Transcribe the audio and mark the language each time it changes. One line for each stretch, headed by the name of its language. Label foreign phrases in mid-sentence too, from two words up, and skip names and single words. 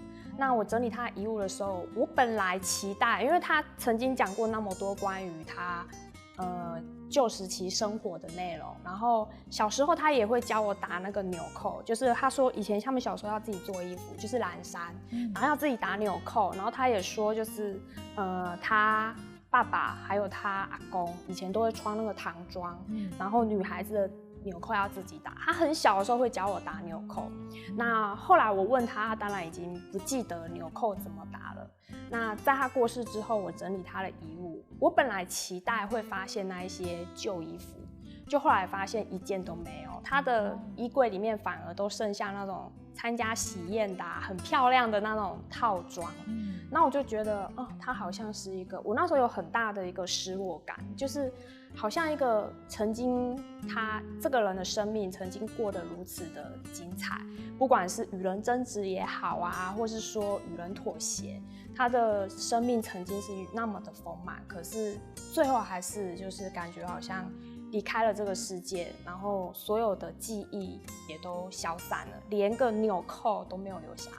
Chinese: 那我整理他的遺物的時候，我本來期待，因為他曾經講過那麼多關於他舊時期生活的內容，然後小時候他也會教我打那個紐扣，就是他說以前他們小時候要自己做衣服，就是藍衫，然後要自己打紐扣，然後他也說就是他爸爸還有他阿公以前都會穿那個唐裝，然後女孩子的紐扣要自己打，他很小的時候會教我打紐扣。那後來我問他，他當然已經不記得紐扣怎麼打了。那在他過世之後，我整理他的遺物，我本來期待會發現那一些舊衣服，就後來發現一件都沒有。他的衣櫃裡面反而都剩下那種参加喜宴的很漂亮的那种套装。那我就觉得，他好像是一个，我那时候有很大的一个失落感，就是好像一个曾经他这个人的生命曾经过得如此的精彩，不管是与人争执也好啊，或是说与人妥协，他的生命曾经是那么的丰满，可是最后还是就是感觉好像离开了这个世界，然后所有的记忆也都消散了，连个纽扣都没有留下来。